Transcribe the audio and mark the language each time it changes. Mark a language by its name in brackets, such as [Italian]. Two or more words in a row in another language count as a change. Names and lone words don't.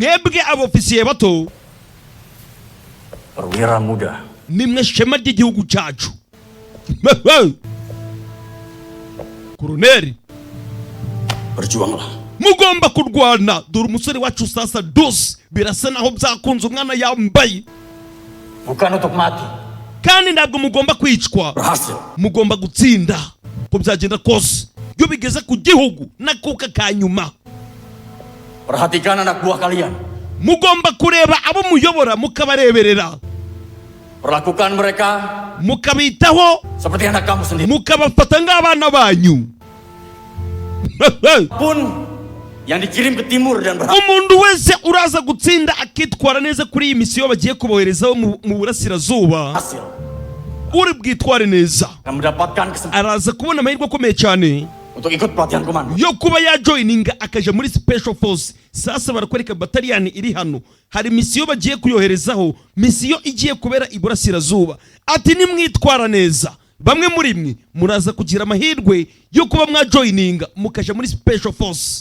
[Kinyarwanda] Mwebwe abofisiye bato [Indonesian] perwira muda. [Kinyarwanda] Nimwe shema ry'igihugu cyacu. Koroneri, [Indonesian] Berjuanglah. [Kinyarwanda] mugomba kurwana. Dore umusore wacu sasa dos birasa naho byakunze umwana yambaye. [Indonesian] Bukan untuk mati. [Kinyarwanda] Kandi ntabwo mugomba kwicwa, [Indonesian] Berhasil. [Kinyarwanda] mugomba gutsinda ko byagenda kose. Iyo bigeze ku gihugu nakuka kanyuma, [Indonesian] Perhatikan anak buah kalian. [Kinyarwanda] mugomba kureba abo muyobora mukabareberera, [Indonesian] Perlakukan mereka [Kinyarwanda] mukabitaho, [Indonesian] seperti anak kamu sendiri. [Kinyarwanda] mukabafata nk'abana banyu. [Indonesian] Pun yang dikirim ke timur dan berhasil. [Kinyarwanda] Umuntu wese uraza gutsinda akitwara neza kuri iyi misiyo bagiye kuboherezaho mu burasirazuba, uri bwitware neza [Indonesian] Akan mendapatkan kesempatan [Kinyarwanda] araza kubona amahirwe akomeye cyane [Indonesian] untuk ikut pelatihan komando. [Kinyarwanda] yo kuba yajoyininga akaja muri [English] special force. [Kinyarwanda] Sasa barakwereka bataliyani iri hano, hari misiyo bagiye kuyoherezaho, misiyo igiye kubera iburasirazuba. Ati nimwitwara neza, bamwe muri mwe muraza kugira amahirwe yo kuba mwajoyininga mukaja muri [English] special force.